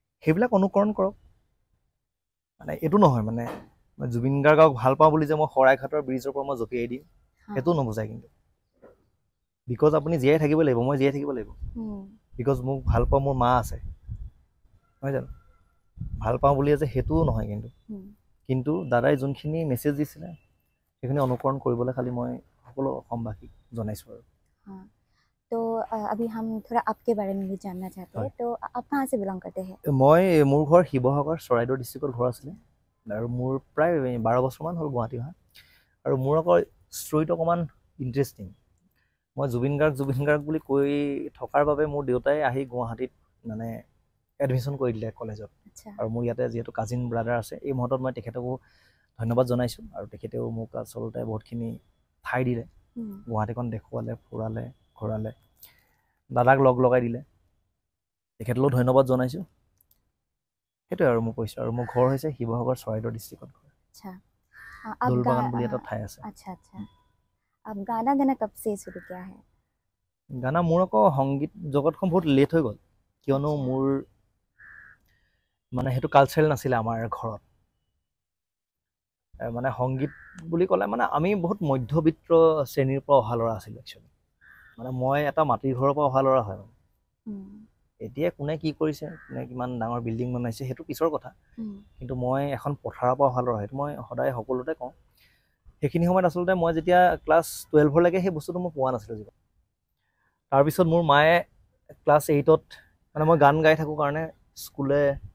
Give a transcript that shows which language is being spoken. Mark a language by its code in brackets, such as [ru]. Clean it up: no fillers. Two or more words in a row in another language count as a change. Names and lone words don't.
[as] সেইবিলাক অনুকৰণ কৰক মানে এইটো নহয় মানে মই জুবিন গাৰ্গক ভাল পাওঁ বুলি যে মই শৰাইঘাটৰ ব্ৰিজৰ পৰা মই জঁপিয়াই দিম সেইটো নুবুজায় কিন্তু বিকজ আপুনি জীয়াই থাকিব লাগিব মই জীয়াই থাকিব লাগিব বিকজ মোক ভাল পাওঁ মোৰ মা আছে নহয় জানো ভাল পাওঁ বুলি যে সেইটোও নহয় কিন্তু দাদাই যোনখিনি মেছেজ দিছিলে সেইখিনি অনুকৰণ কৰিবলৈ খালি মই সকলো অসমবাসীক জনাইছোঁ আৰু [hi] तो अभी हम थोड़ा आपके बारे में भी जानना चाहते हैं तो आप कहाँ से बिलोंग करते हैं [as] মই মোৰ ঘৰ শিৱসাগৰ চৰাইদেউ ডিষ্ট্ৰিক্টৰ ঘৰ আছিলে আৰু মোৰ প্ৰায় 12 বছৰমান হ'ল গুৱাহাটী অহা আৰু মোৰ আকৌ ষ্টৰিটো অকণমান ইণ্টাৰেষ্টিং মই জুবিন গাৰ্গ বুলি কৈ থকাৰ বাবে মোৰ দেউতাই আহি গুৱাহাটীত মানে এডমিশ্যন কৰি দিলে কলেজত আৰু মোৰ ইয়াতে যিহেতু [en] cousin brother [as] আছে এই মুহূৰ্তত মই তেখেতকো ধন্যবাদ জনাইছোঁ আৰু তেখেতেও মোক আচলতে বহুতখিনি ঠাই দিলে গুৱাহাটীখন দেখুৱালে ফুৰালে ঘূৰালে দাদাক লগাই দিলে তেখেতলৈও ধন্যবাদ জনাইছোঁ সেইটোৱে আৰু মোক কৈছোঁ আৰু মোৰ ঘৰ হৈছে শিৱসাগৰ চৰাইদেউ ডিষ্ট্ৰিক্টত দোলবাগান বুলি এটা ঠাই আছে [hi] अब गाना गाना कब से शुरू किया है [as] গানা মোৰ আকৌ সংগীত জগতখন বহুত লেট হৈ গ'ল কিয়নো মোৰ মানে সেইটো কালচাৰেল নাছিলে আমাৰ ঘৰত মানে সংগীত বুলি ক'লে মানে আমি বহুত মধ্যবিত্ত শ্ৰেণীৰ পৰা অহা ল'ৰা আছিলোঁ একচুৱেলি মানে মই এটা মাটিৰ ঘৰৰ পৰা অহা ল'ৰা হয় এতিয়া কোনে কি কৰিছে কোনে কিমান ডাঙৰ বিল্ডিং বনাইছে সেইটো পিছৰ কথা কিন্তু মই এখন পথাৰৰ পৰা অহা ল'ৰা সেইটো মই সদায় সকলোতে কওঁ সেইখিনি সময়ত আচলতে মই যেতিয়া ক্লাছ 12লৈকে সেই বস্তুটো মই পোৱা নাছিলোঁ জীৱন তাৰপিছত মোৰ মায়ে ক্লাছ 8ত মানে মই গান গাই থাকোঁ কাৰণে স্কুলে